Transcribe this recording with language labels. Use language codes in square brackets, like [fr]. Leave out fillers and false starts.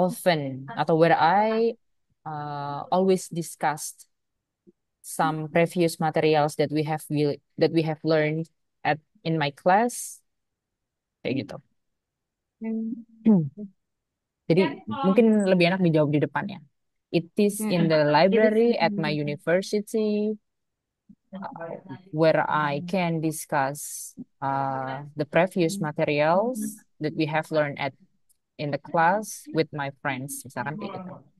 [en] often atau where I always discussed some previous materials that we have learned at in my class [id] kayak gitu. hmm, Jadi mungkin lebih enak dijawab di depannya. [en] It is in mm-mm. the [id] Itu [en] library [id] sih. [en] at my university where I can discuss the previous materials that we have learned at in the class with my friends, [id] misalkan kayak gitu.